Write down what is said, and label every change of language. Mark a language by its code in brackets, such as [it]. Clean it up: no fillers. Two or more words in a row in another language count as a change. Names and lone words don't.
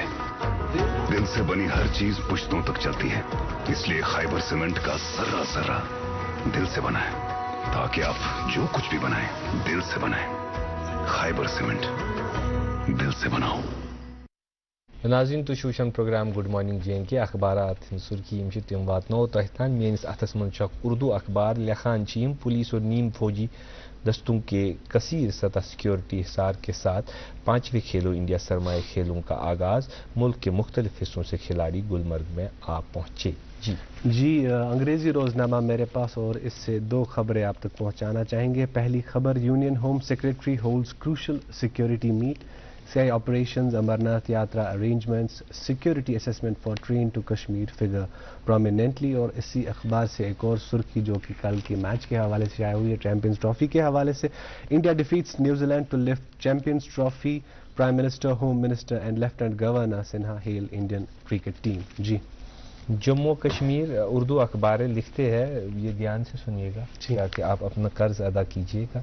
[ur] دل سے بنی ہر چیز پشتوں تک چلتی ہے، اس لیے خیبر سیمنٹ کا ذرہ ذرہ دل سے بنا ہے، تاکہ آپ جو کچھ بھی بنائیں دل سے بنائیں. خیبر سیمنٹ، دل سے بناؤ. [ks] नाज़रीन तुम वुचान प्रोग्राम गुड मॉर्निंग J&K अखबारात सुर्खी तम वातनो तह तान मेनिस अथस मन उर्दू अखबार लिखान [ur] پولیس اور نیم فوجی دستوں کے کثیر سطح سیکیورٹی حصار کے ساتھ 5ویں کھیلو انڈیا سرمائی کھیلوں کا آغاز. ملک کے مختلف حصوں سے کھلاڑی گلمرگ میں آ پہنچے. جی انگریزی روزنامہ میرے پاس اور اس سے دو خبریں آپ تک پہنچانا چاہیں گے. پہلی خبر, [en] Union Home Secretary holds crucial security meet, CI operations, Amarnath Yatra arrangements, security assessment for train to Kashmir figure prominently। [ur] اور اسی اخبار سے ایک اور سرخی جو کہ کل کے میچ کے حوالے سے آئی ہوئی ہے، چیمپئنز ٹرافی کے حوالے سے. [en] India defeats New Zealand to lift Champions Trophy, Prime Minister, Home Minister and Lieutenant Governor Sinha hail Indian cricket team. जी [ur] جموں کشمیر اردو اخباریں لکھتے ہیں، یہ دھیان سے سنیے گا تاکہ آپ اپنا قرض ادا کیجیے گا.